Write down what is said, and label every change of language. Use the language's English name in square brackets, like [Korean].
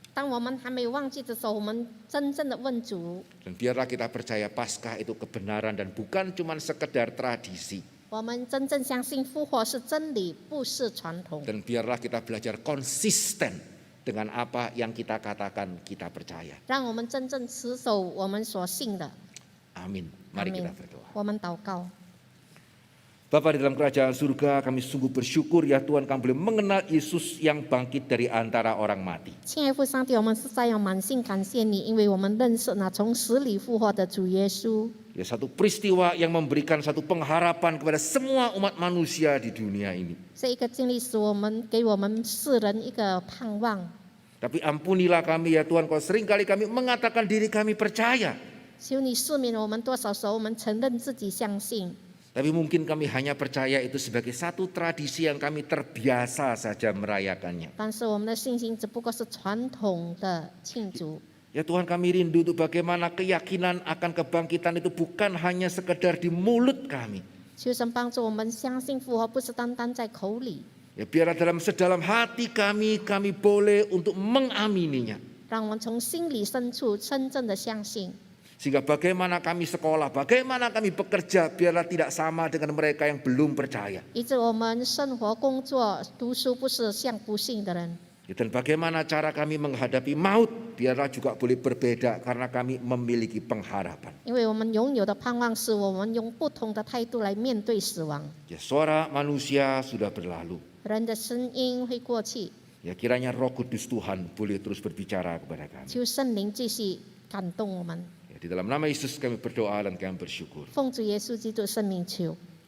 [Chinese] 当我们还没忘记的时候，我们真正的问主。 [Indonesian] Dan biarlah kita percaya Paskah itu kebenaran dan bukan cuma sekedar tradisi. [Chinese] 我们真正相信复活是真理，不是传统。 [Indonesian] Dan biarlah kita belajar konsisten dengan apa yang kita katakan kita percaya. [Chinese] 让我们真正持守我们所信的。 [Indonesian] Amin. Mari kita berdoa. [Chinese] 我们祷告。 [Indonesian] Bapa di dalam kerajaan surga, kami sungguh bersyukur ya Tuhan kami boleh mengenal Yesus yang bangkit dari antara orang mati. [Chinese] 亲爱父上帝，我们实在要满心感谢你，因为我们认识那从死里复活的主耶稣。 [Indonesian] Ya, satu peristiwa yang memberikan satu pengharapan kepada semua umat manusia di dunia ini. [Chinese] 这一个经历使给我们世人一个盼望。 [Indonesian] Tapi ampunilah kami ya Tuhan, kalau seringkali kami mengatakan diri kami percaya. [Chinese] 求你赦免我们，多少时候我们承认自己相信， [Indonesian] Tapi mungkin kami hanya percaya itu sebagai satu tradisi yang kami terbiasa saja merayakannya. [Chinese] 但是我们的信心只不过是传统的庆祝。 [Indonesian] Ya Tuhan, kami rindu untuk bagaimana keyakinan akan kebangkitan itu bukan hanya sekedar di mulut kami. [Chinese] 求神帮助我们相信复活，不是单单在口里， [Indonesian] Ya, biarlah dalam sedalam hati kami boleh untuk mengamininya. [Chinese] 让我们从心里深处真正的相信。 [Indonesian] Sehingga bagaimana kami sekolah, bagaimana kami bekerja, biarlah tidak sama dengan mereka yang belum percaya. [Chinese] 以致我们生活、工作、读书不是像不信的人。 [Indonesian] Dan bagaimana cara kami menghadapi maut, biarlah juga boleh berbeda karena kami memiliki pengharapan. [Chinese] 因为我们拥有的盼望是我们用不同的态度来面对死亡。 [Indonesian] Ya, suara manusia sudah berlalu. [Chinese] 人的声音会过去， [Indonesian] Ya, kiranya Roh Kudus Tuhan boleh terus berbicara kepada kami. [Chinese] 求圣灵继续感动我们。 [Indonesian] Ya, Di dalam nama Yesus kami berdoa dan kami bersyukur. [Chinese] 奉主耶稣基督的圣名求，